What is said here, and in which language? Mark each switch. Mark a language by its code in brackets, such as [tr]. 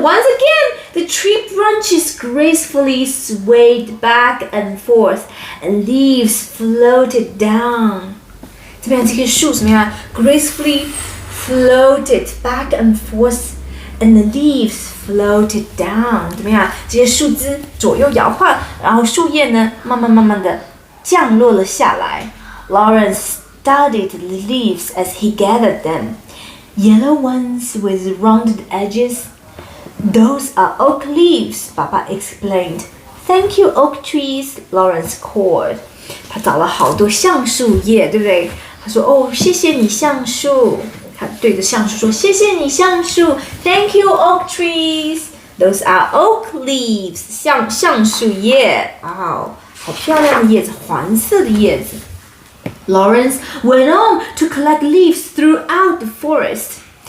[en] Once again, the tree branches gracefully swayed back and forth, and leaves floated down. [zh] 怎么样？这棵树怎么样 [en] ？Gracefully floated back and forth, and the leaves floated down. [zh] 怎么样？这些树枝左右摇晃，然后树叶呢，慢慢的降落了下来。 [en] Lawrence studied the leaves as he gathered them. Yellow ones with rounded edges. Those are oak leaves, Papa explained. Thank you, oak trees, Lawrence called. [zh] 他找了好多橡树叶，对不对？他说：“哦，谢谢你，橡树。” 他对着橡树说：“谢谢你，橡树。 [en] Thank you, oak trees. Those are oak leaves. [zh] 橡树叶。好漂亮的叶子，黄色的叶子。” [en] Lawrence went on to collect leaves throughout the forest.